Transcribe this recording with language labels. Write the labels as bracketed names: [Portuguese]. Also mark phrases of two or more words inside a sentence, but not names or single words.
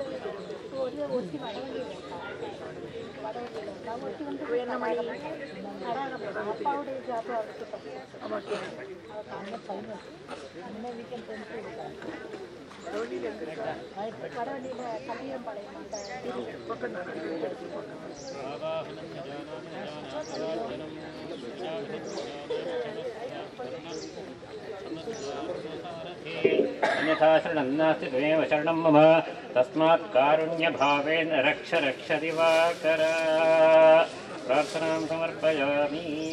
[Tamil] என்ன மாதிரி அப்பாவுடைய ஜாப் ஆமாம் வடவண்டியில் எங்கிருக்கா வடவண்டியில் கல்வியம்பாளையம் பக்கம் தான் [Sanskrit] अन्यथा शरणं नास्ति त्वमेव शरणं मम तस्मात् कारुण्यभावेन रक्ष रक्ष दिवाकर प्रार्थनां समर्पयामि